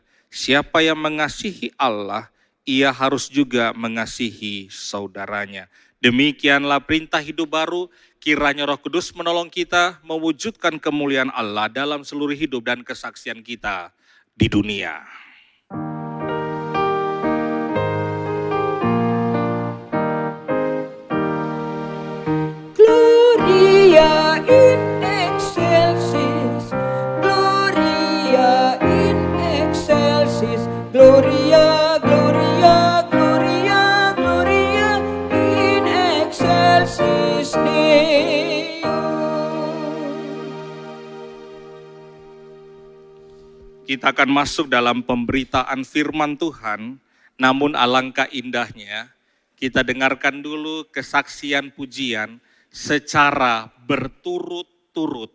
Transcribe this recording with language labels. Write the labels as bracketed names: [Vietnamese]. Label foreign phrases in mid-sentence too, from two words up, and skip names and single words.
[Indonesian] Siapa yang mengasihi Allah, ia harus juga mengasihi saudaranya. Demikianlah perintah hidup baru. Kiranya Roh Kudus menolong kita mewujudkan kemuliaan Allah dalam seluruh hidup dan kesaksian kita di dunia. [Latin] Gloria in excelsis, Gloria in excelsis, Gloria, Gloria, Gloria, Gloria in excelsis Deo. [Indonesian] Kita akan masuk dalam pemberitaan firman Tuhan, namun alangkah indahnya kita dengarkan dulu kesaksian pujian secara berturut-turut.